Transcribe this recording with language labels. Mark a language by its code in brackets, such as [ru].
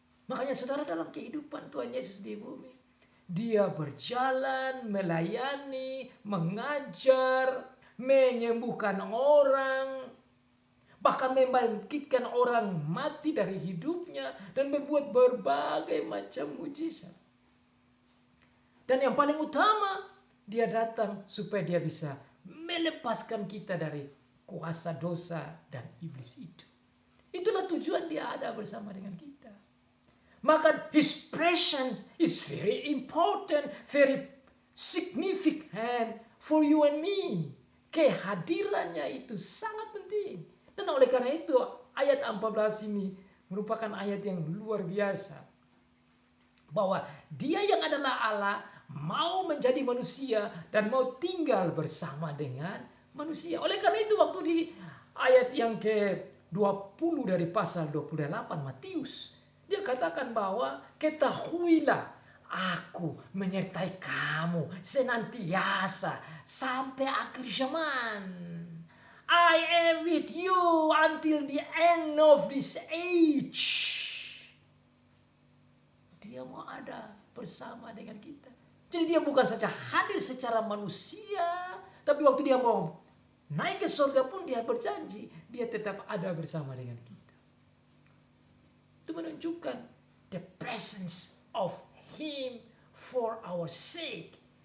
[id] Makanya saudara dalam kehidupan Tuhan Yesus di bumi, dia berjalan, melayani, mengajar, menyembuhkan orang, bahkan membangkitkan orang mati dari hidupnya dan membuat berbagai macam mujizat. Dan yang paling utama, dia datang supaya dia bisa melepaskan kita dari kuasa dosa dan iblis itu. Itulah tujuan dia ada bersama dengan kita. Maka [en] his presence is very important, very significant for you and me. [id] Kehadirannya itu sangat penting. Dan oleh karena itu ayat 14 ini merupakan ayat yang luar biasa. Bahwa dia yang adalah Allah mau menjadi manusia dan mau tinggal bersama dengan manusia. Oleh karena itu waktu di ayat yang ke-20 dari pasal 28 Matius, dia katakan bahwa ketahuilah aku menyertai kamu senantiasa sampai akhir zaman. [en] I am with you until the end of this age. [id] Dia mau ada bersama dengan kita. Jadi dia bukan saja hadir secara manusia, tapi waktu dia mau naik ke surga pun dia berjanji, dia tetap ada bersama dengan kita. Itu menunjukkan [en] the presence of Him for our sake.